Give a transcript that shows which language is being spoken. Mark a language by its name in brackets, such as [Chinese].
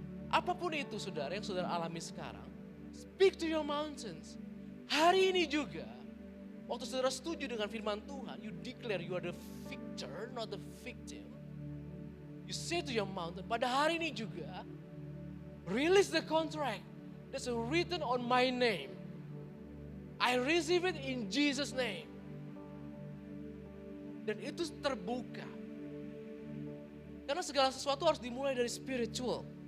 [Indonesian] Apapun itu saudara yang saudara alami sekarang. [English] Speak to your mountains. [Indonesian] Hari ini juga, waktu saudara setuju dengan firman Tuhan, [English] you declare you are the victor, not the victim. You say to your mountain, [Indonesian] pada hari ini juga, [English] release the contract that's written on my name. I receive it in Jesus' name. [Indonesian] Dan itu terbuka. Karena segala sesuatu harus dimulai dari spiritual.